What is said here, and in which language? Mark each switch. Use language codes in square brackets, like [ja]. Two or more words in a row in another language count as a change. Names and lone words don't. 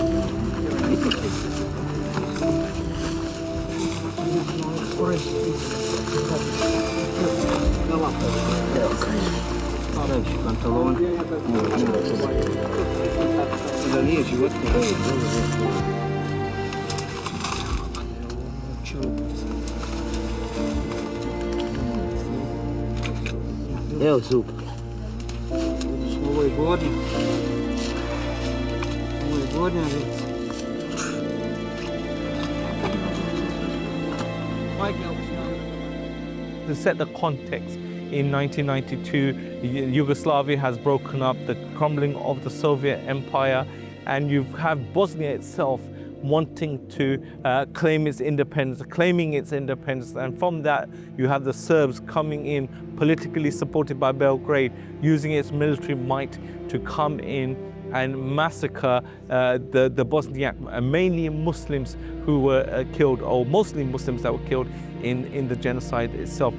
[sr] Панталон. Да nije životinja. Evo zub. Ovo je gornja. Ovo je gornja žica. [en] To set the context, in 1992, Yugoslavia has broken up, the crumbling of the Soviet Empire, and you have Bosnia itself wanting to claiming its independence, and from that you have the Serbs coming in, politically supported by Belgrade, using its military might to come in and massacre the Bosniak, mainly Muslims who were killed, or mostly Muslims that were killed in the genocide itself.